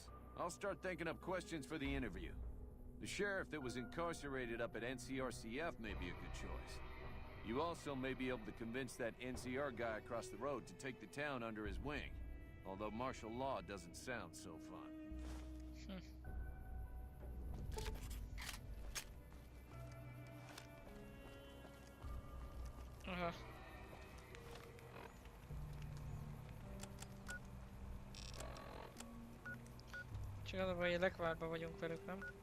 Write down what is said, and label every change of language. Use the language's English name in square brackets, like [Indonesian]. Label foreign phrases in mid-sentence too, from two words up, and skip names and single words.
[English] I'll start thinking up questions for the interview. The sheriff that was incarcerated up at NCRCF may be a good choice. You also may be able to convince that NCR guy across the road to take the town under his wing. Although martial law doesn't sound so fun. Aha. [Hungarian] Csak az a baj, hogy lekvárban vagyunk velük, nem?